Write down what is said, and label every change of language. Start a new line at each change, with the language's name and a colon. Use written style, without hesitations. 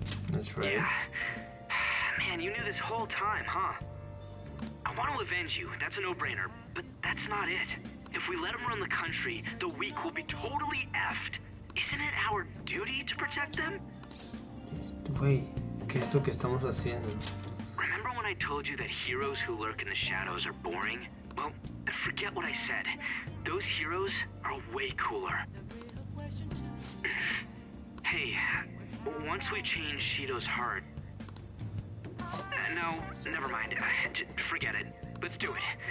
English: That's right. Yeah. Man, you knew this whole time, huh? I want to avenge you, that's a no-brainer, but that's not it. If we let him run the country, the weak will be totally effed. Isn't it our duty to protect them?
Spanish: Güey, ¿qué es lo que estamos haciendo?
English: Remember when I told you that heroes who lurk in the shadows are boring? Well, forget what I said. Those heroes are way cooler. Hey, once we change Shido's heart... no, never mind. Forget it. Let's do it.